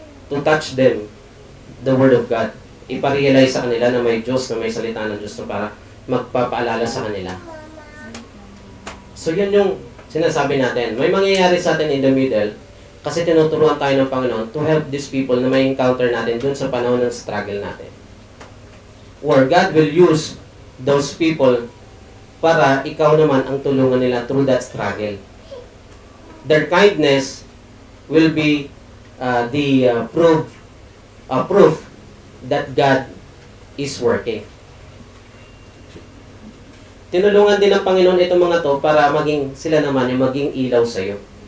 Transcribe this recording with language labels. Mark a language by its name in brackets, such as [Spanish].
[English] To touch them, the Word of God. [Filipino] Iparealize sa kanila na may Diyos, na may salita ng Diyos na para magpapaalala sa kanila. So yun yung sinasabi natin. May mangyayari sa atin [English] in the middle [Filipino] kasi tinuturuan tayo ng Panginoon [English] to help these people [Filipino] na may encounter natin dun sa panahon ng struggle natin. [English] Or God will use those people [Filipino] para ikaw naman ang tulungan nila [English] through that struggle. Their kindness will be the proof that God is working. [Filipino] Tinulungan din ng Panginoon itong mga to para maging sila naman yung maging ilaw sa iyo.